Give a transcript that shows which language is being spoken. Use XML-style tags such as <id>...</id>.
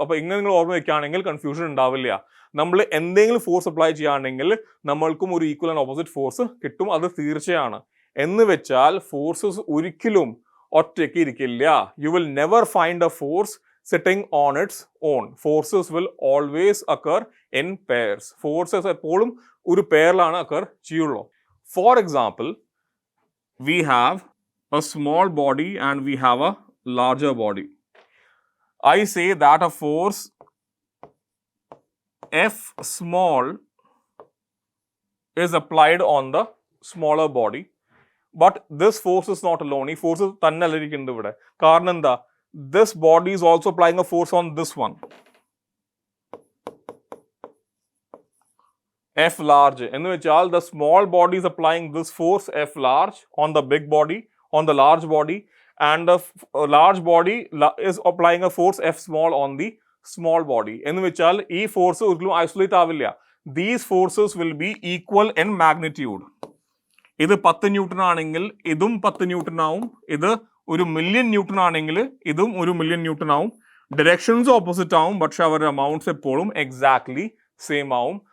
<ml>അപ്പോൾ ഇങ്ങനെ നിങ്ങൾ ഓർമ്മ വെക്കുകയാണെങ്കിൽ കൺഫ്യൂഷൻ ഉണ്ടാവില്ല. നമ്മൾ എന്തെങ്കിലും ഫോഴ്സ് അപ്ലൈ ചെയ്യുകയാണെങ്കിൽ നമ്മൾക്കും ഒരു ഈക്വൽ ആൻഡ് ഓപ്പോസിറ്റ് ഫോഴ്സ് കിട്ടും. അത് തീർച്ചയാണ്. എന്ന് വെച്ചാൽ ഫോഴ്സസ് ഒരിക്കലും ഒറ്റയ്ക്ക് ഇരിക്കില്ല.</ml> <en>You will never find a force sitting on its own. Forces will always occur in pairs.</en> <ml>Forces എപ്പോഴും ഒരു പെയറിലാണ് occur ചെയ്യുള്ളൂ.</ml> <en>For example, we have a small body and we have a larger body. I say that a force F small is applied on the smaller body, but this force is not alone.</en> <ml>ഈ force തന്നെ അല്ല ഇരിക്കുന്നത് ഇവിടെ. കാരണം എന്താ?</ml> <en>This body is also applying a force on this one. F large.</en> <ml>എന്ന് വെച്ചാൽ</ml> <en>the small body is applying this force F large on the big body, on the large body, and the large body is applying a force F small on the small body.</en> <ml>എന്ന് വെച്ചാൽ ഈ force ഒരിക്കലും isolate ആവില്ല.</ml> <en>These forces will be equal in magnitude.</en> <ml>ഇത് 10 newton ആണെങ്കിൽ ഇതും 10 newton ആവും. ഇത് ഒരു മില്യൺ ന്യൂട്ടൺ ആണെങ്കിൽ ഇതും ഒരു മില്യൺ ന്യൂട്ടൺ ആവും. ഡയറക്ഷൻസ് ഓപ്പോസിറ്റ് ആവും, പക്ഷെ അവരുടെ അമൗണ്ട്സ് എപ്പോഴും എക്സാക്ട്ലി സെയിം ആവും.</ml>